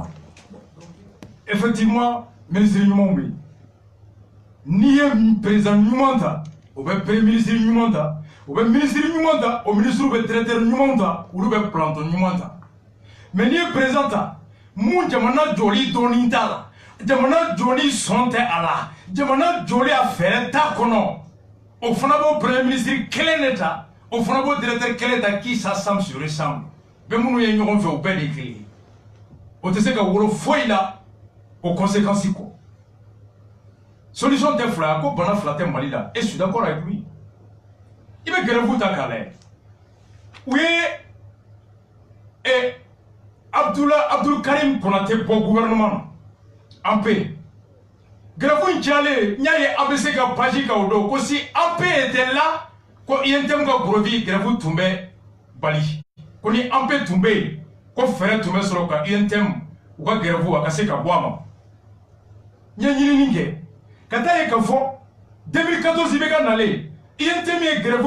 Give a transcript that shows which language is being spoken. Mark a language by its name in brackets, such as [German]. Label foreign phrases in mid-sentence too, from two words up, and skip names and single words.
[Bambara] effectivement ministre ɲumanw bɛ yen n'i ye président ɲuman ta o bɛ [French] premier ministre [Bambara] ɲuman ta o bɛ ministre ɲuman ta o ministre bɛ directeur ɲuman ta olu bɛ planton ɲuman ta mais n'i ye président ta mun jamana jɔli dɔɔnin t'a la jamana jɔli sɔn tɛ a la jamana jɔli a fɛɛrɛ t'a kɔnɔ o fana b'o [French] premier ministre [Bambara] kelen de ta o fana b'o directeur kelen ta [French] qui s'assemble sur ensemble [Bambara] bɛɛ minnu ye ɲɔgɔn fɛ o bɛɛ de ye kelen ye o tɛ se ka wolo foyi la o conséquences kɔ solution tɛ fila ye ko bana fila tɛ Mali la [French] et je suis d'accord avec lui [Bambara] i bɛ grève ta k'a lajɛ u ye Abdul Karim Konate bɔ gouvernement na an pe grève in cayalen n y'a ye ABC ka page kan o don ko [French] si AP était là [Bambara] ko INTM ka brevet grève tun bɛ bali ko ni AP tun bɛ yen ko fɛɛrɛ tun bɛ sɔrɔ ka INTM u ka grève a ka se ka bɔ a ma n ye ɲinini kɛ ka taa ye k'a fɔ 2014 i bɛ ka nalen INTM ye grève